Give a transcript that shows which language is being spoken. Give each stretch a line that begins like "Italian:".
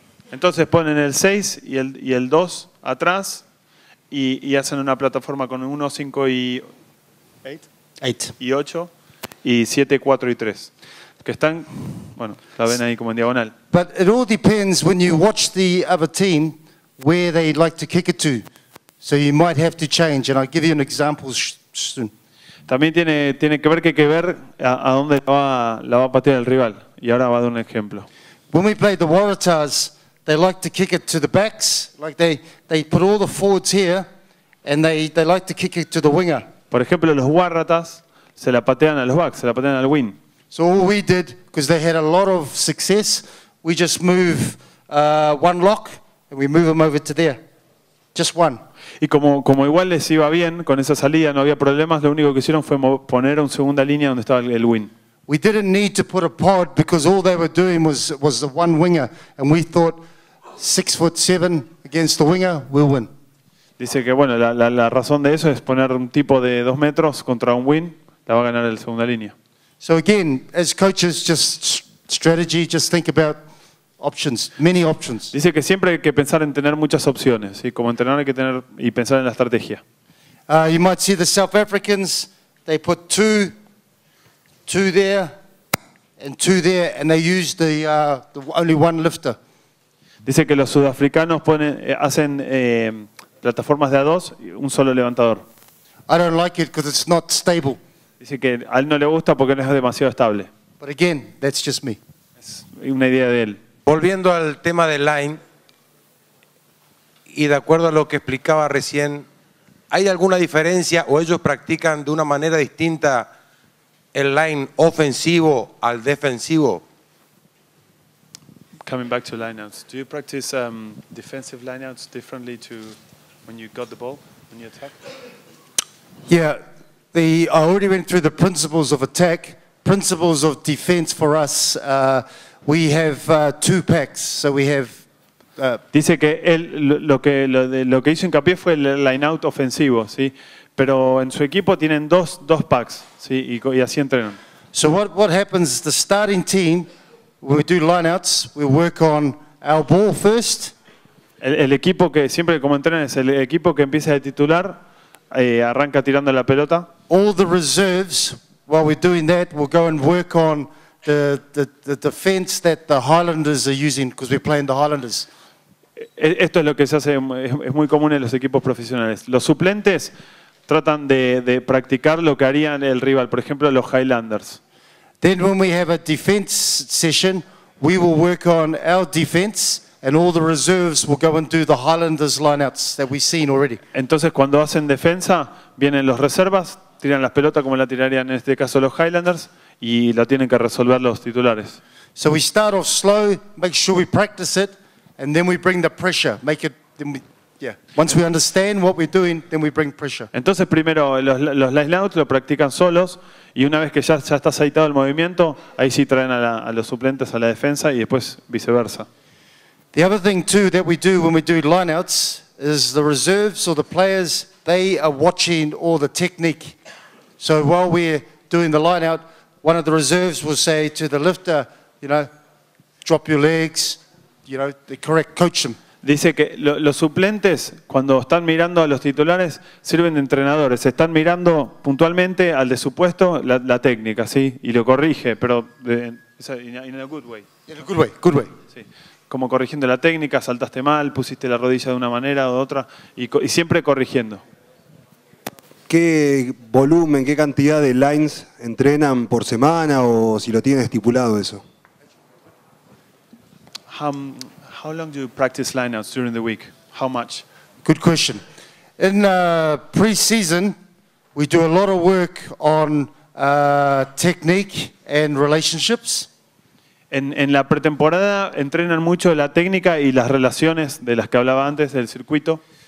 Spanish: Entonces ponen el 6 y el 2 atrás y hacen una plataforma con 1, 5 y 8 y 7, 4 y 3. Que están, bueno, la ven ahí como en diagonal.
English: But it all depends when you watch the other team where they like to kick it to. So you might have to change, and I'll give you an example soon.
Spanish: También tiene que ver a dónde la va a patear el rival. Y ahora va a dar un ejemplo.
English: When we play the Waratahs, they like to kick it to the backs. Like they put all the forwards here, and they like to kick it to the winger.
Spanish: Por ejemplo, los Waratahs se la patean a los backs, se la patean al wing.
English: So all we did, because they had a lot of success, we just move one lock, and we move them over to there. Just one.
Spanish: Y como igual les iba bien con esa salida, no había problemas, lo único que hicieron fue poner una segunda línea donde estaba el wing.
English: We didn't need to put a pod because all they were doing was the one winger, and we thought 6'7" against the winger, we'll win.
Spanish: Dice que bueno, la razón de eso es poner un tipo de 2 metros contra un wing, la va a ganar el segunda línea.
English: So again, as coaches, just strategy, just think about options, many options.
Spanish: Dice que siempre hay que pensar en tener muchas opciones, y como entrenador hay que tener y pensar en la estrategia.
English: You might see the South Africans, they put two there and 2 there, and they use the only one lifter.
Spanish: Dice que los sudafricanos hacen plataformas de A2 y un solo levantador.
English: I don't like it because it's not stable.
Spanish: Dice que a él no le gusta porque no es demasiado estable.
English: But again, that's just me.
Spanish: Es una idea de él. Volviendo al tema del line, y de acuerdo a lo que explicaba recién, ¿hay alguna diferencia o ellos practican de una manera distinta el line ofensivo al defensivo?
English: Coming back to lineouts, do you practice defensive lineouts differently to when you got the ball, when you attack? Yeah, I already went through the principles of attack. Principles of defense for us, we have 2 packs. So we have
Spanish: Dice que él lo que hizo hincapié fue el line-out ofensivo, ¿sí? Pero en su equipo tienen dos packs, ¿sí? Y así entrenan.
English: So what happens is the starting team, when we do lineouts, we work on our ball first.
Spanish: El equipo que siempre como entrenan es el equipo que empieza de titular, arranca tirando la pelota.
English: All the reserves, while we're doing that, we'll go and work on the defense that the Highlanders are using, because we're playing the Highlanders.
Spanish: Esto es lo que se hace, es muy común en los equipos profesionales. Los suplentes tratan de practicar lo que harían el rival, por ejemplo, los Highlanders.
English: Then when we have a defense session, we will work on our defense, and all the reserves will go and do the Highlanders lineouts that we've seen already.
Spanish: Entonces, cuando hacen defensa, vienen los reservas, tiran las pelotas como la tirarían en este caso los Highlanders, y la tienen que resolver los titulares.
English: So we start off slow, make sure we practice it, and then we bring the pressure. Make it, then we, yeah. Once we understand what we're doing, then we bring pressure.
Spanish: Entonces, primero los lineouts lo practican solos, y una vez que ya está aceitado el movimiento, ahí sí traen a los suplentes a la defensa y después viceversa.
English: The other thing too that we do when we do lineouts is the reserves or the players, they are watching all the technique. So while we're doing the lineout, one of the reserves will say to the lifter, you know, drop your legs, you know, the correct coach them.
Spanish: Dice que los suplentes, cuando están mirando a los titulares, sirven de entrenadores. Están mirando puntualmente al de su puesto la técnica, ¿sí? Y lo corrige, pero
English: in a good way. In a good way, good way.
Spanish: Sí. Como corrigiendo la técnica, saltaste mal, pusiste la rodilla de una manera o de otra, y siempre corrigiendo. ¿Qué volumen, qué cantidad de lines entrenan por semana o si lo tienen estipulado eso?
English: How long do you practice lineouts during the week? How much? Good question. In pre-season, we do a lot of work on technique and relationships.
Spanish: En la pretemporada entrenan mucho la técnica y las relaciones de las que hablaba antes del circuito.